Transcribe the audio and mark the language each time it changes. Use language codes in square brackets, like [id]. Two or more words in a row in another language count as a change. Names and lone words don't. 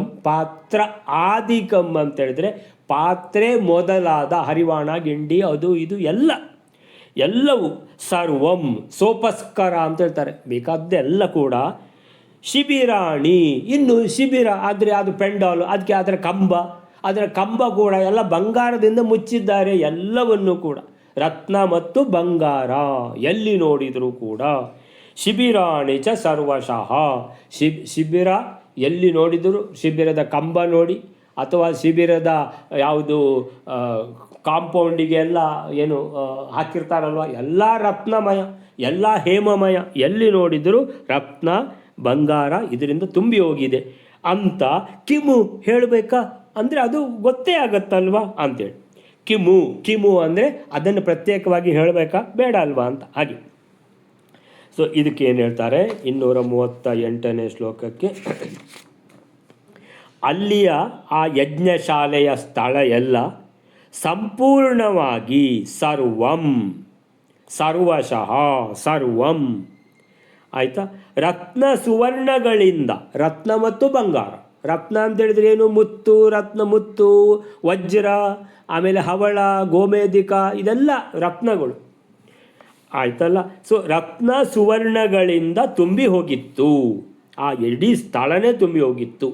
[sa] ಪಾತ್ರ ಆದಿಕಂ [kn] ಅಂತೇಳಿದರೆ ಪಾತ್ರೆ ಮೊದಲಾದ ಹರಿವಾಣ, ಗಿಂಡಿ, ಅದು ಇದು ಎಲ್ಲವೂ ಸರ್ವಂ, ಸೋಪಸ್ಕರ ಅಂತ ಹೇಳ್ತಾರೆ, ಬೇಕಾದ್ದೆಲ್ಲ ಕೂಡ. ಶಿಬಿರಾಣಿ, ಇನ್ನು ಶಿಬಿರ ಆದರೆ ಅದು ಪೆಂಡಾಲು, ಅದಕ್ಕೆ ಅದರ ಕಂಬ ಕೂಡ ಎಲ್ಲ ಬಂಗಾರದಿಂದ ಮುಚ್ಚಿದ್ದಾರೆ, ಎಲ್ಲವನ್ನೂ ಕೂಡ ರತ್ನ ಮತ್ತು ಬಂಗಾರ ಎಲ್ಲಿ ನೋಡಿದರೂ ಕೂಡ. [sa] ಶಿಬಿರಾಣಿ ಚ ಸರ್ವಶಃ, [kn] ಶಿಬಿರ ಎಲ್ಲಿ ನೋಡಿದರೂ, ಶಿಬಿರದ ಕಂಬ ನೋಡಿ ಅಥವಾ ಶಿಬಿರದ ಯಾವುದು ಕಾಂಪೌಂಡಿಗೆ ಎಲ್ಲ ಏನು ಹಾಕಿರ್ತಾರಲ್ವ, ಎಲ್ಲ ರತ್ನಮಯ, ಎಲ್ಲ ಹೇಮಮಯ, ಎಲ್ಲಿ ನೋಡಿದರೂ ರತ್ನ ಬಂಗಾರ ಇದರಿಂದ ತುಂಬಿ ಹೋಗಿದೆ ಅಂತ ಕಿಮು ಹೇಳಬೇಕಾ ಅಂದರೆ ಅದು ಗೊತ್ತೇ ಆಗತ್ತಲ್ವಾ ಅಂತೇಳಿ. ಕಿಮು ಅಂದರೆ ಅದನ್ನು ಪ್ರತ್ಯೇಕವಾಗಿ ಹೇಳಬೇಕಾ ಬೇಡ ಅಲ್ವಾ ಅಂತ ಹಾಗೆ. ಸೊ ಇದಕ್ಕೆ ಏನು ಹೇಳ್ತಾರೆ 238ನೇ ಶ್ಲೋಕಕ್ಕೆ, ಅಲ್ಲಿಯ ಆ ಯಜ್ಞಶಾಲೆಯ ಸ್ಥಳ ಎಲ್ಲ ಸಂಪೂರ್ಣವಾಗಿ ಸರ್ವಂ, [sa] ಸರ್ವಶಃ ಸರ್ವಂ. [kn] ಆಯಿತಾ? ರತ್ನ ಸುವರ್ಣಗಳಿಂದ, ರತ್ನ ಮತ್ತು ಬಂಗಾರ. ರತ್ನ ಅಂತ ಹೇಳಿದ್ರೆ ಏನು? ಮುತ್ತು, ರತ್ನ, ಮುತ್ತು, ವಜ್ರ, ಆಮೇಲೆ ಹವಳ, ಗೋಮೇಧಿಕ, ಇದೆಲ್ಲ ರತ್ನಗಳು. ಆಯ್ತಲ್ಲ? ಸೊ ರತ್ನ ಸುವರ್ಣಗಳಿಂದ ತುಂಬಿ ಹೋಗಿತ್ತು, ಆ ಇಡೀ ಸ್ಥಳನೇ ತುಂಬಿ ಹೋಗಿತ್ತು.